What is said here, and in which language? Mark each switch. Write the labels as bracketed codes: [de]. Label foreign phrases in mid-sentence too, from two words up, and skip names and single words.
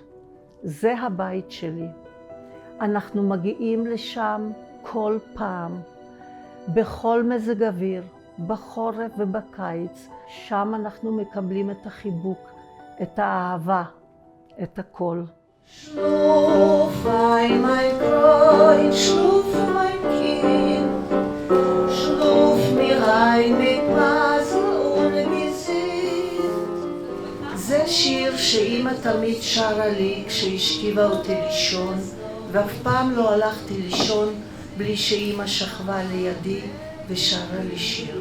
[he] זה הבית שלי. אנחנו מגיעים לשם כל פעם, בכל מזג אוויר, בחורף ובקיץ. שם אנחנו מקבלים את החיבוק, את האהבה, את הכל. [de] Schlaf ein mein Kreuz, schlaf mein Kind, schlaf mir ein mit Masel und Gesicht. [he] זה שיר שאמא תמיד שרה לי כשהשכיבה אותי לישון, ואף פעם לא הלכתי לישון בלי שאמא שכבה לידי ושרה לי שיר.